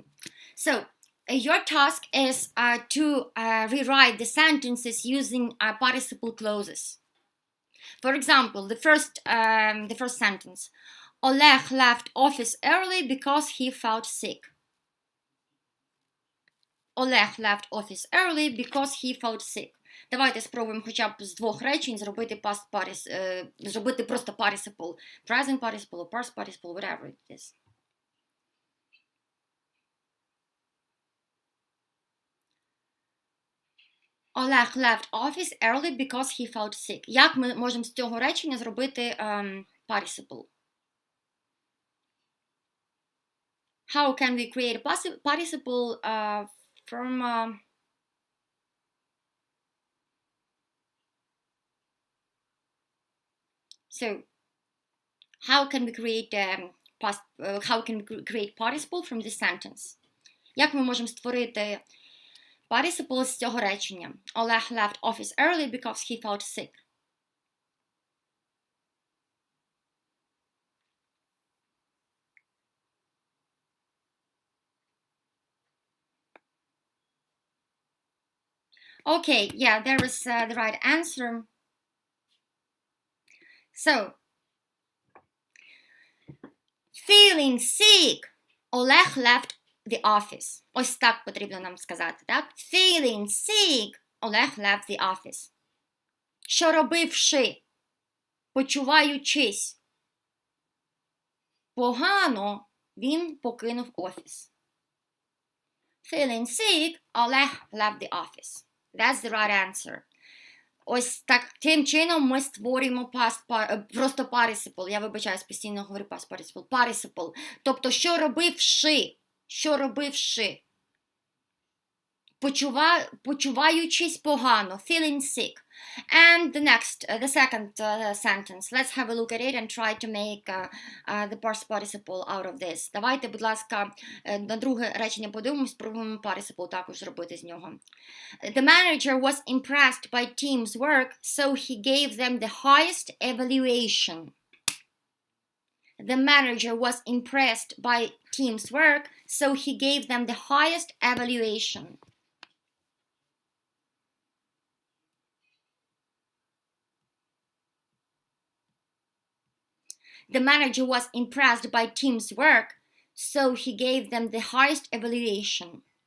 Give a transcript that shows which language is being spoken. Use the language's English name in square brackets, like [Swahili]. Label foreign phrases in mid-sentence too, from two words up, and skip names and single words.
[English] So, your task is to rewrite the sentences using participle clauses. For example, the first sentence. Oleg left office early because he felt sick. Oleg left office early because he felt sick. [Ukrainian] Давайте спробуємо хоча б з двох речень зробити просто participle. [English] Present participle, or past participle, whatever it is. Oleg left office early because he felt sick. [Ukrainian] Як ми можемо з цього речення зробити participle? [English] How can we create a participle from... So, how can we create participle from this sentence? [Ukrainian] Як ми можемо створити participle з цього речення? [English] Oleg left office early because he felt sick. Okay, yeah, there is the right answer. So, feeling sick, Oleg left the office. [Ukrainian] Ось так потрібно нам сказати, так? [English] Feeling sick, Oleg left the office. [Ukrainian] Що робивши, почуваючись погано, він покинув офіс. [English] Feeling sick, Oleg left the office. That's the right answer. [Ukrainian] Ось таким чином ми створюємо просто participle. Я вибачаюсь, постійно говорю past participle. Participle. Тобто, що робивши, почуваючись погано, [English] feeling sick. And the second sentence. Let's have a look at it and try to make the past participle out of this. [Ukrainian] Давайте, будь ласка, на друге речення подивимось, спробуємо participle також зробити з нього. [English] The manager was impressed by team's work, so he gave them the highest evaluation. The manager was impressed by team's work, so he gave them the highest evaluation. The manager was impressed by team's work, so he gave them the highest evaluation.